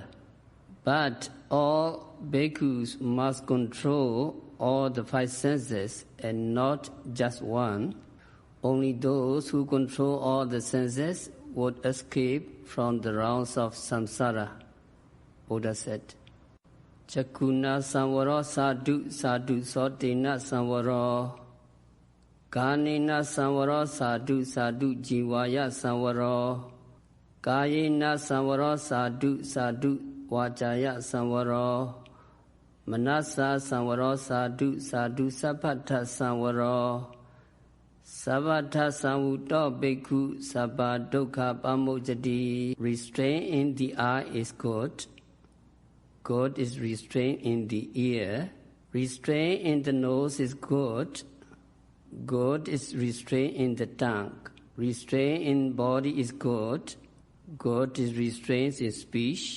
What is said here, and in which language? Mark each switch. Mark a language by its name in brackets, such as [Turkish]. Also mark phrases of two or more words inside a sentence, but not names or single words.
[English] But all bhikkhus must control all the 5 senses and not just one. Only those who control all the senses would escape from the rounds of samsara." Buddha said, [Pali] "Chakuna samvaro sadhu sadhu sotena samvaro. Kanena samvaro sadhu sadhu jivaya samvaro. Kayena samvaro sadhu sadhu vajaya samvaro. Manasa samvaro sadhu sadhu sabbata samvaro. Sabbata samvuto bhikkhu sabba dukkha pamojjati." [English] Restraint in the eye is good. Good is restraint in the ear. Restraint in the nose is good. Good is restraint in the tongue. Restraint in body is good. Good is restraint in speech.